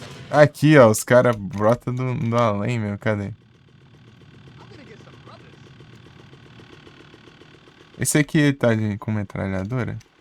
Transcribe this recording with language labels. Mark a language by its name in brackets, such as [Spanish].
[Portuguese] Aqui, ó, os caras brotam do além, meu. Cadê? [English] I'm gonna get some brothers. [Portuguese] Esse aqui tá com metralhadora?